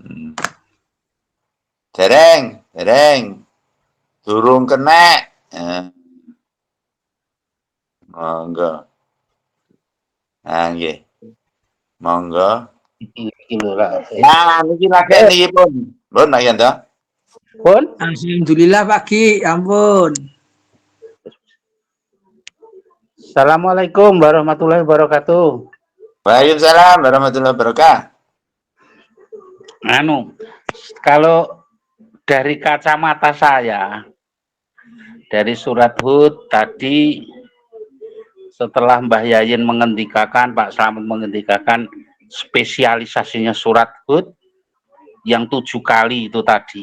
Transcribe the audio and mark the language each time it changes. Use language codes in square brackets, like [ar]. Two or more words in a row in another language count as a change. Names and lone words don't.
[jv] Dereng. Durung kena. Monggo. Nggih. Monggo. Nah, niki lagi niki pun. Pun Pak Yanto. Pun. Alhamdulillah Pak Ki, ampun. [ar] السلام عليكم ورحمة الله وبركاته. وعليكم السلام ورحمة الله وبركاته. [id] Kalau dari kacamata saya, dari surat Hud tadi setelah Mbah Yayin mengendikakan, Pak Slamet mengendikakan spesialisasinya surat Hud yang 7 kali itu tadi.